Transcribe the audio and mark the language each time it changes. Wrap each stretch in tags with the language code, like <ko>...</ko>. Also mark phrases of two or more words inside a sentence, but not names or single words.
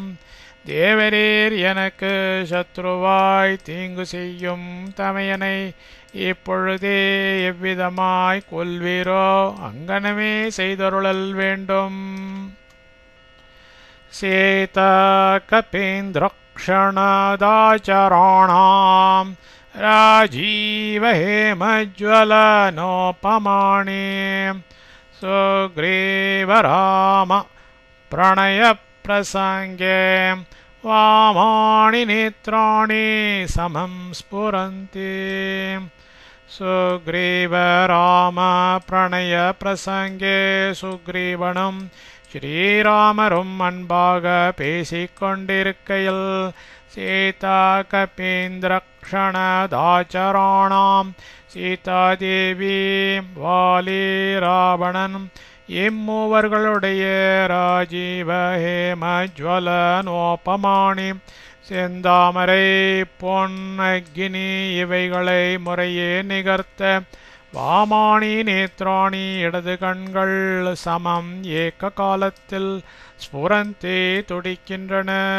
<ta>தேவரீர் எனக்கு சத்ருவாய் தீங்கு செய்யும் தமையனை இப்பொழுதே எவ்விதமாய் கொல்வீரோ அங்கனமே செய்தருளல் வேண்டும்.</ta> <sa>सीता कपीन्द्र क्षणदाचराणां राजीवहेमज्वलनोपमाने सुग्रीवराम प्रणयप्रसङ्गे वामाणि नेत्राणि समं स्फुरन्ति. सुग्रीवराम प्रणयप्रसङ्गे सुग्रीवनं</sa> <ta>ஸ்ரீராமரும் அன்பாக பேசிக்கொண்டிருக்கையில் சீதா கபீந்திரக்ஷணதாச்சராணாம் சீதாதேவி வாலி ராவணன் இம்மூவர்களுடைய</ta> <sa>राजीव हेमज्वलनोपमानि</sa> <ta>செந்தாமரை பொன் அக்கினி இவைகளை முறையே நிகர்த்த</ta> <sa>वामानि नेत्राणि</sa> <ta>இடது கண்கள் சமம் ஏக காலத்தில் ஸ்புரந்தே துடிக்கின்றன.</ta>